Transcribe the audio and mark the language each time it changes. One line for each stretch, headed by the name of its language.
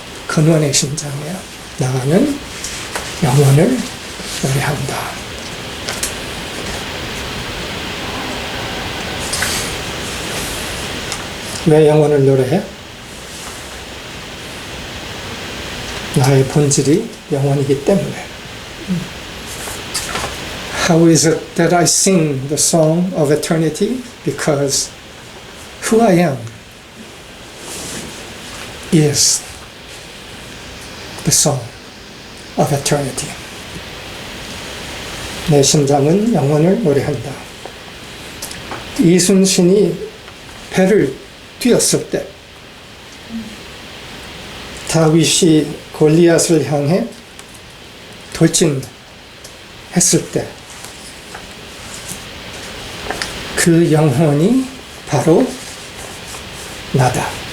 Korean: 근원의 심장이에요. 나는 영원을 노래한다. 왜 영원을 노래해? 나의 본질이 영원이기 때문에.
English: How is it that I sing the song of eternity? Because who I am is the song of eternity.
Korean: 내 심장은 영원을 노래한다. 이순신이 배를 뛰었을 때 다윗이 골리앗을 향해 돌진했을 때 그 영혼이 바로 나다.